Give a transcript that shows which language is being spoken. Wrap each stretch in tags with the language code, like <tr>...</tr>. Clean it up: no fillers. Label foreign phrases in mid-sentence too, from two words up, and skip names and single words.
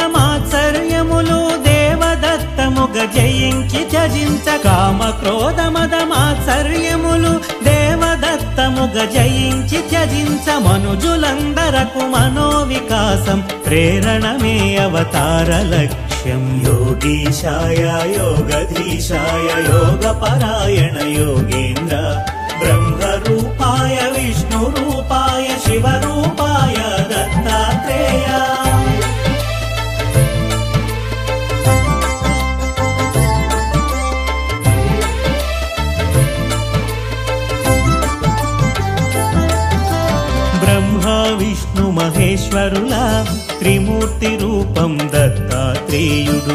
<te>మాత్సర్యములు దేవదత్తముగ జయించి త్యజించ కామక్రోధ మద మాత్సర్యములు దేవదత్తముగ జయించి త్యజించ మనుజులందరకు మనోవికాసం ప్రేరణమే అవతార లక్ష్యం</te> <sa>योगीशाय योगधीशाय योगपरायण योगेन्द्र ब्रह्मरूपाय विष्णु रूपाय शिवरूपाय दत्तात्रेय।</sa> <te>బ్రహ్మా విష్ణు మహేశ్వరులా త్రిమూర్తి రూపం దత్తాత్రేయుడు।</te>